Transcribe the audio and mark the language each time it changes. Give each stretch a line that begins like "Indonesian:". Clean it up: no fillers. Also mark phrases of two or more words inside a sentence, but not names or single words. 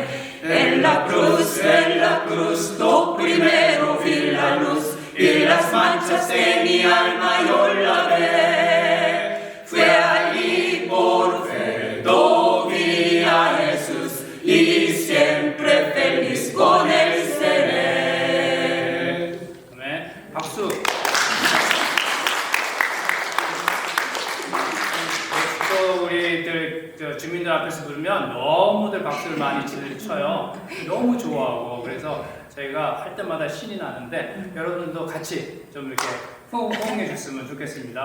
Spanish: En la cruz, lo primero vi la luz y las manchas de mi alma yo lavé. Fue allí por fe, lo vi a Jesús y siempre feliz con él seré.
Korean: 네, 박수. 또 우리들 주민들 앞에서 부르면 너무들 박수를 많이 쳐요. 너무 좋아하고 그래서 저희가 할 때마다 신이 나는데 여러분도 같이 좀 이렇게 호응해 줬으면 좋겠습니다.